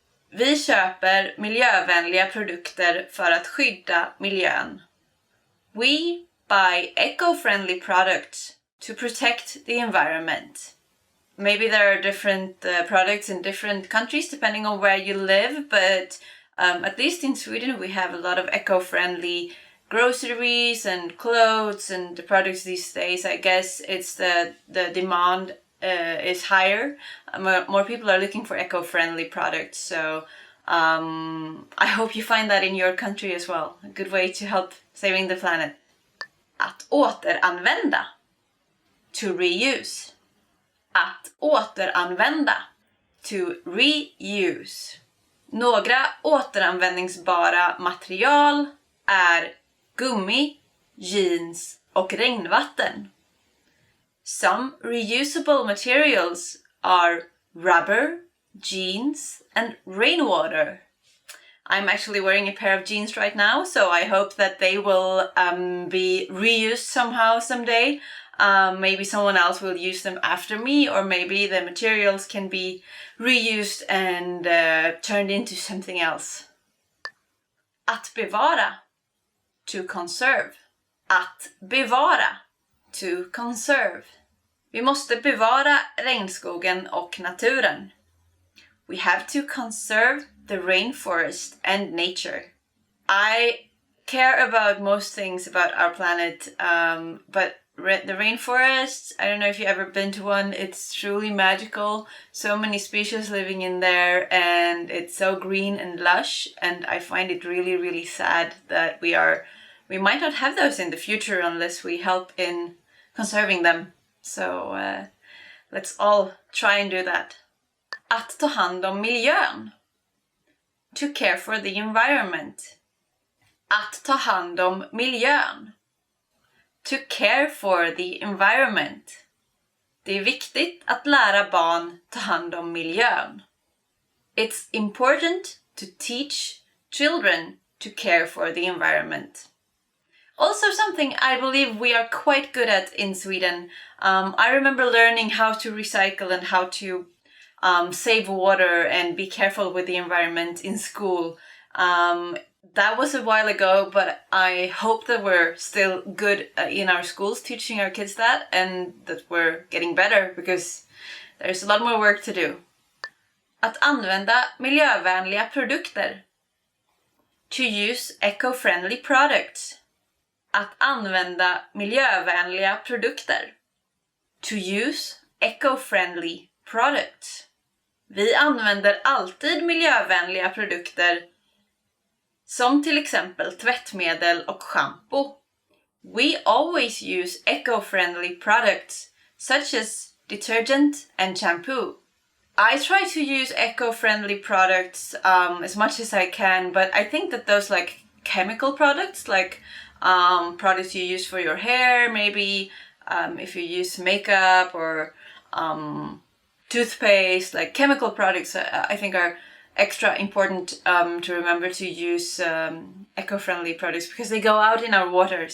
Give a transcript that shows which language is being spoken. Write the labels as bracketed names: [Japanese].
[Swedish] Vi köper miljövänliga produkter för att skydda miljön. [English] We buy eco-friendly products to protect the environment. Maybe there are different products in different countries depending on where you live, but at least in Sweden we have a lot of eco-friendly groceries and clothes and the products these days. I guess it's the demand is higher. More people are looking for eco-friendly products, so I hope you find that in your country as well. A good way to help saving the planet. [Swedish] Att återanvända. [English] To reuse. [Swedish] Att återanvända. [English] To reuse. [Swedish] Några återanvändningsbara material är gummi, jeans och regnvatten. [English] Some reusable materials are rubber, jeans, and rainwater. I'm actually wearing a pair of jeans right now, so I hope that they will be reused somehow someday. Maybe someone else will use them after me, or maybe the materials can be reused and turned into something else. [Swedish] Att bevara. [English] To conserve. [Swedish] Att bevara. [English] to conserve. [Swedish] Vi måste bevara regnskogen och naturen. [English] We have to conserve the rainforest and nature. I care about most things about our planet, but the rainforest, I don't know if you've ever been to one, it's truly magical. So many species living in there, and it's so green and lush, and I find it really, really sad that we might not have those in the future unless we help in conserving them. So let's all try and do that. [Swedish] Att ta hand om miljön. [English] To care for the environment. [Swedish] Att ta hand om miljön. [English] To care for the environment. [Swedish] Det är viktigt att lära barn ta hand om miljön. [English] It's important to teach children to care for the environment. Also something I believe we are quite good at in Sweden. I remember learning how to recycle and how to save water and be careful with the environment in school. That was a while ago, but I hope that we're still good in our schools teaching our kids that, and that we're getting better because there's a lot more work to do. [Swedish] Att använda miljövänliga produkter. [English] To use eco-friendly products. [Swedish] Att använda miljövänliga produkter. [English] To use eco-friendly products. [Swedish] Vi använder alltid miljövänliga produkter som till exempel tvättmedel och shampoo. [English] We always use eco-friendly products such as detergent and shampoo. I try to use eco-friendly products as much as I can, but I think that those like chemical products, like products you use for your hair, maybe if you use makeup or toothpaste, like chemical products, I think are extra important to remember to use eco-friendly products because they go out in our waters.